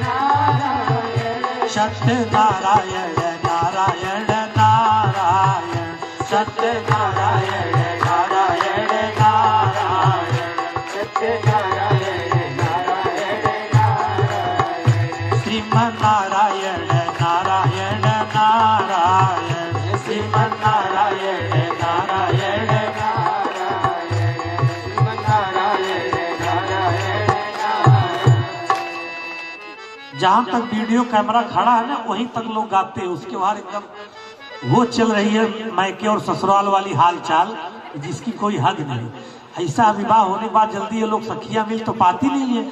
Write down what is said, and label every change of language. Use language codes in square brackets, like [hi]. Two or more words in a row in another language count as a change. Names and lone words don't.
[hi] नारायण, सत्य नारायण नारायण नारायण, सत्य नारायण नारायण नारायण, सत्य नारायण नारायण नारायण, श्रीमन नारायण नारायण नारायण, श्रीमन नारायण नारायण नारायण, श्रीमन नारायण नारायण नारायण। जहां तक वीडियो कैमरा खड़ा है ना, वहीं तक लोग गाते हैं। उसके बाद एकदम वो चल रही है मायके और ससुराल वाली हालचाल, जिसकी कोई हद नहीं। ऐसा विवाह होने के बाद जल्दी ये लोग सखियां मिल तो पाती नहीं है।